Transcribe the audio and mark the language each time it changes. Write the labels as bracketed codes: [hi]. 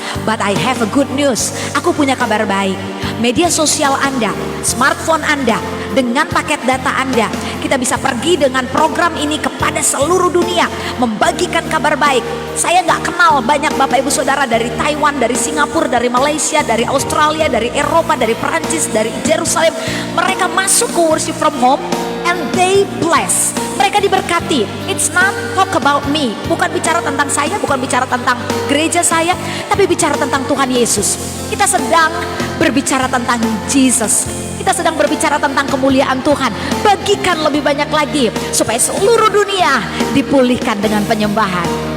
[en] But I have a good news. [id] Aku punya kabar baik. Media sosial Anda, smartphone Anda, dengan paket data Anda, kita bisa pergi dengan program ini kepada seluruh dunia, membagikan kabar baik. Saya nggak kenal banyak Bapak Ibu Saudara dari Taiwan, dari Singapura, dari Malaysia, dari Australia, dari Eropa, dari Perancis, dari Jerusalem. Mereka masuk ke [en] worship from home and they bless. [id] Mereka diberkati. [en] It's not talk about me. [id] Bukan bicara tentang saya, bukan bicara tentang gereja saya, tapi bicara tentang Tuhan Yesus. Kita sedang berbicara tentang Jesus. Kita sedang berbicara tentang kemuliaan Tuhan. Bagikan lebih banyak lagi supaya seluruh dunia dipulihkan dengan penyembahan.